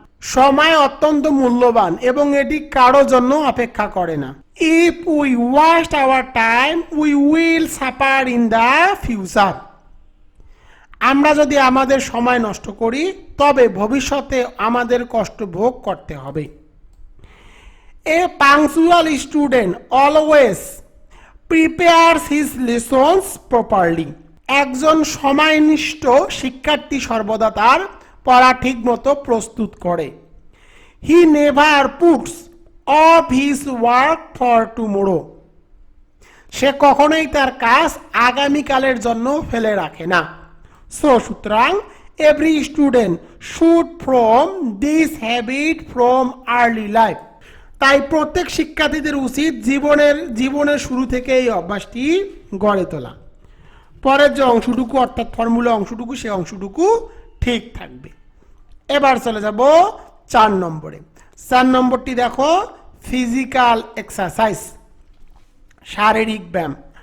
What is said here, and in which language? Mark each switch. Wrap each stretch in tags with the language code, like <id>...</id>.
<bn>সময় অত্যন্ত মূল্যবান এবং এটি কারো জন্য অপেক্ষা করে না।</bn> <en>If we waste our time we will suffer in the future.</en> <bn>আমরা যদি আমাদের সময় নষ্ট করি তবে ভবিষ্যতে আমাদের কষ্ট ভোগ করতে হবে।</bn> <en>A punctual student always prepares his lessons properly.</en> <bn>একজন সময়নিষ্ঠ শিক্ষার্থী সর্বদা তার পড়া ঠিকমতো প্রস্তুত করে।</bn> <en>He never puts off his work for tomorrow.</en> <bn>সে কখনোই তার কাজ আগামীকালের জন্য ফেলে রাখে না।</bn> <en>So সুতরাং every student should form this habit from early life.</en> <bn>তাই প্রত্যেক শিক্ষার্থীদের উচিত জীবনের শুরু থেকে এই অভ্যাসটি গড়ে তোলা। পরের যে অংশটুকু অর্থাৎ ফর্মুলা অংশটুকু সে অংশটুকু ঠিক থাকবে। এবার চলে যাব 4 নম্বরে। 4 নম্বরটি দেখো, ফিজিক্যাল এক্সারসাইজ, শারীরিক ব্যায়াম।</bn>